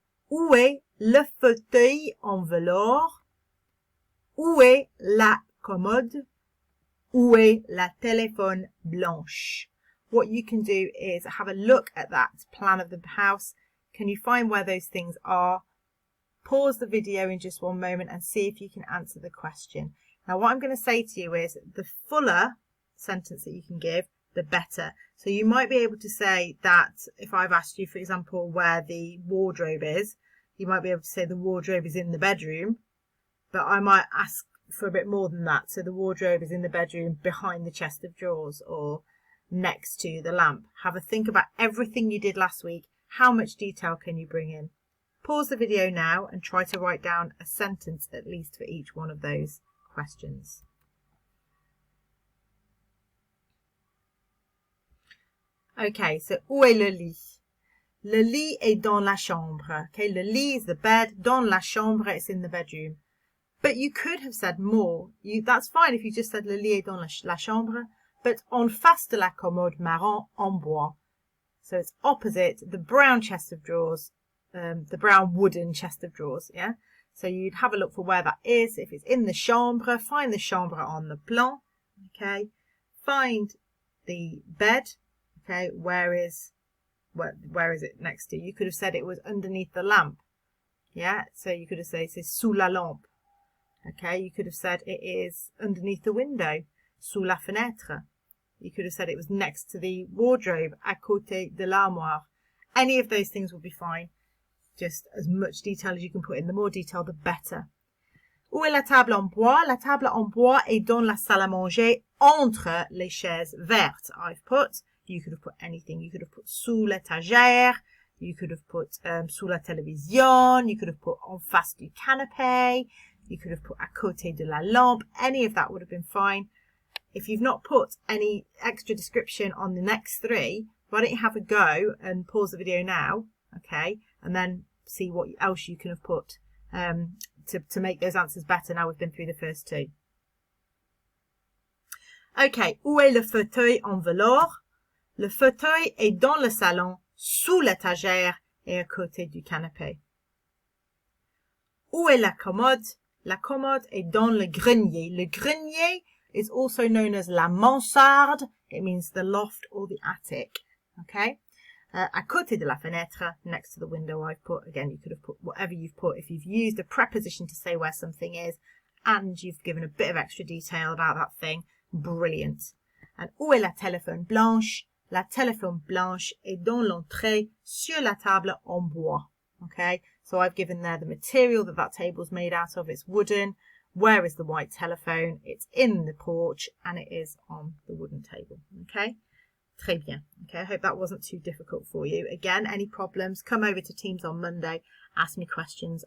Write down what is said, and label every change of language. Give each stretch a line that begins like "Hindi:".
French: Où est le fauteuil en velours? Où est la commode? Où est la téléphone blanche?
English: What you can do is have a look at that plan of the house. Can you find where those things are? Pause the video in just one moment and see if you can answer the question. Now, what I'm going to say to you is the fuller sentence that you can give, the better. So you might be able to say that if I've asked you, for example, where the wardrobe is, you might be able to say the wardrobe is in the bedroom, but I might ask for a bit more than that. So the wardrobe is in the bedroom behind the chest of drawers or next to the lamp. Have a think about everything you did last week. How much detail can you bring in? Pause the video now and try to write down a sentence at least for each one of those questions.
French: Okay, so où est le lit? Le lit est dans la chambre.
English: Okay, le lit is the bed.
French: Dans la chambre,
English: it's in the bedroom. But you could have said more. That's fine if you just said
French: le lit est dans la chambre.
English: But
French: en face de la commode marron en bois.
English: So it's opposite the brown chest of drawers, the brown wooden chest of drawers, yeah? So you'd have a look for where that is. If it's in the chambre, find the chambre on the plan, okay? Find the bed, okay? Where is it next to? You could have said it was underneath the lamp, yeah? So you could have said
French: c'est sous la lampe,
English: okay? You could have said it is underneath the window,
French: sous la fenêtre.
English: You could have said it was next to the wardrobe,
French: à côté de l'armoire.
English: Any of those things will be fine. Just as much detail as you can put in. The more detail, the better.
French: Où est la table en bois? La table en bois est dans la salle à manger entre les chaises vertes.
English: I've put. You could have put anything. You could have put
French: sous l'étagère.
English: You could have put
French: sous la télévision.
English: You could have put
French: en face du canapé.
English: You could have put
French: à côté de la lampe.
English: Any of that would have been fine. If you've not put any extra description on the next three, why don't you have a go and pause the video now, okay, and then see what else you can have put to make those answers better now we've been through the first two.
French: Okay, où est le fauteuil en velours? Le fauteuil est dans le salon, sous l'étagère et à côté du canapé. Où est la commode? La commode est dans le grenier.
English: Le grenier is also known as la mansarde. It means the loft or the attic. Okay.
French: À côté de la fenêtre,
English: next to the window, I've put, again, you could have put whatever you've put. If you've used a preposition to say where something is and you've given a bit of extra detail about that thing, brilliant.
French: And où est la téléphone blanche? La téléphone blanche est dans l'entrée sur la table en bois.
English: Okay. So I've given there the material that table's made out of. It's wooden. Where is the white telephone? It's in the porch and it is on the wooden table. Okay,
French: très bien.
English: Okay, I hope that wasn't too difficult for you. Again, any problems, come over to Teams on Monday, ask me questions.